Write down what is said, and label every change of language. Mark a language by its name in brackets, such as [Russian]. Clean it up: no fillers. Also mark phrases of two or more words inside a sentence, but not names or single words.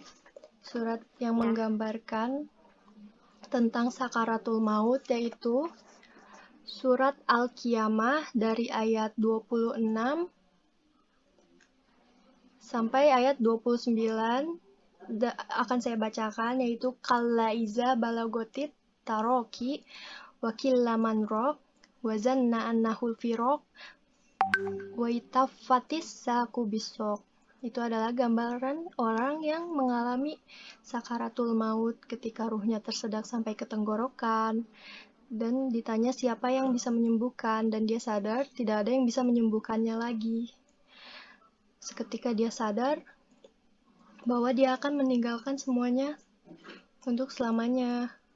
[Indonesian] Surat yang menggambarkan tentang sakaratul maut yaitu surat Al-Qiyamah dari ayat 26 sampai ayat 29 akan saya bacakan, yaitu [Arabic] كلا إذا بلغت التراقي وقيل من راق وظن أنه الفراق والتفت الساق بالساق. [Indonesian] Itu adalah gambaran orang yang mengalami sakaratul maut ketika ruhnya tersedak sampai ke tenggorokan dan ditanya siapa yang bisa menyembuhkan, dan dia sadar tidak ada yang bisa menyembuhkannya lagi. Seketika dia sadar bahwa dia akan meninggalkan semuanya untuk selamanya.